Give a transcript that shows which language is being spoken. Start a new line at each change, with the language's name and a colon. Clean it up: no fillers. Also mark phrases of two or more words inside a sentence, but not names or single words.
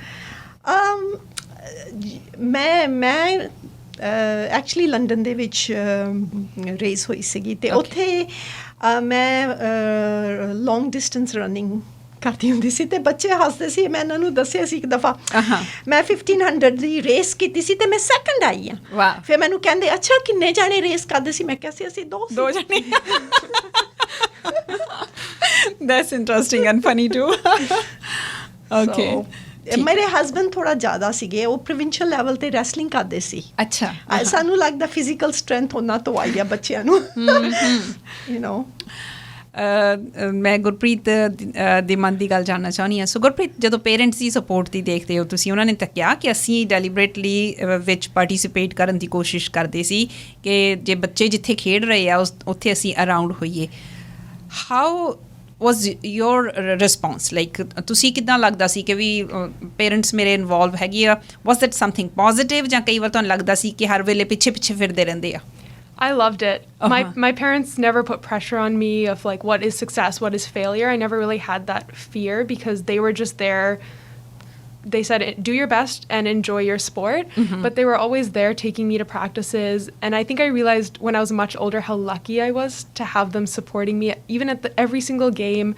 Punjabi: ਮੈਂ ਐਕਚੁਅਲੀ ਲੰਡਨ ਦੇ ਵਿੱਚ ਰੇਸ ਹੋਈ ਸੀਗੀ ਤੇ ਉੱਥੇ ਮੈਂ
English: long distance running
Punjabi: ਕਰਦੀ ਹੁੰਦੀ ਸੀ ਤੇ ਬੱਚੇ ਹੱਸਦੇ ਸੀ ਮੈਂ ਇਹਨਾਂ ਨੂੰ ਦੱਸਿਆ ਸੀ ਇੱਕ ਦਫਾ ਮੈਂ 1500 ਦੀ ਰੇਸ ਕੀਤੀ ਸੀ ਤੇ ਮੈਂ ਸੈਕੰਡ ਆਈ ਆ ਫਿਰ ਮੈਨੂੰ ਕਹਿੰਦੇ ਅੱਛਾ ਕਿੰਨੇ ਜਾਣੇ ਰੇਸ ਕਰਦੇ ਸੀ ਮੈਂ ਕਿਹਾ ਸੀ ਅਸੀਂ ਦੋ ਜਾਣੇ
English: That's interesting and funny too. Okay.
Punjabi: ਮੇਰੇ ਹਸਬੈਂਡ ਥੋੜਾ ਜ਼ਿਆਦਾ ਸੀਗੇ ਉਹ
English: provincial level
Punjabi: ਤੇ ਰੈਸਲਿੰਗ ਕਰਦੇ ਸੀ ਅੱਛਾ ਸਾਨੂੰ ਲੱਗਦਾ
English: physical strength
Punjabi: ਉਹਨਾਂ ਤੋਂ ਆਈ ਆ ਬੱਚਿਆਂ ਨੂੰ ਮੈਂ ਗੁਰਪ੍ਰੀਤ ਦੇ ਮਨ ਦੀ ਗੱਲ ਜਾਣਨਾ ਚਾਹੁੰਦੀ ਹਾਂ ਸੋ ਗੁਰਪ੍ਰੀਤ ਜਦੋਂ ਪੇਰੈਂਟਸ ਦੀ ਸਪੋਰਟ ਦੀ ਦੇਖਦੇ ਹੋ ਤੁਸੀਂ ਉਹਨਾਂ ਨੇ ਤਾਂ ਕਿਹਾ ਕਿ ਅਸੀਂ ਡੈਲੀਬਰੇਟਲੀ ਵਿੱਚ ਪਾਰਟੀਸਿਪੇਟ ਕਰਨ ਦੀ ਕੋਸ਼ਿਸ਼ ਕਰਦੇ ਸੀ ਕਿ ਜੇ ਬੱਚੇ ਜਿੱਥੇ ਖੇਡ ਰਹੇ ਆ ਉੱਥੇ ਅਸੀਂ ਅਰਾਊਂਡ ਹੋਈਏ
English: how was your response like
Punjabi: ਤੁਸੀਂ ਕਿੱਦਾਂ ਲੱਗਦਾ ਸੀ ਕਿ ਵੀ ਪੇਰੈਂਟਸ ਮੇਰੇ ਇਨਵੋਲਵ ਹੈਗੇ ਆ
English: was that something positive
Punjabi: ਜਾਂ ਕਈ ਵਾਰ ਤੁਹਾਨੂੰ ਲੱਗਦਾ ਸੀ ਕਿ ਹਰ ਵੇਲੇ ਪਿੱਛੇ ਫਿਰਦੇ ਰਹਿੰਦੇ ਆ
English: I loved it. My parents never put pressure on me of like what is success, what is failure. I never really had that fear because they were just there they said, do your best and enjoy your sport. But they were always there taking me to practices. And I think I realized when I was much older how lucky I was to have them supporting me, even at every single game.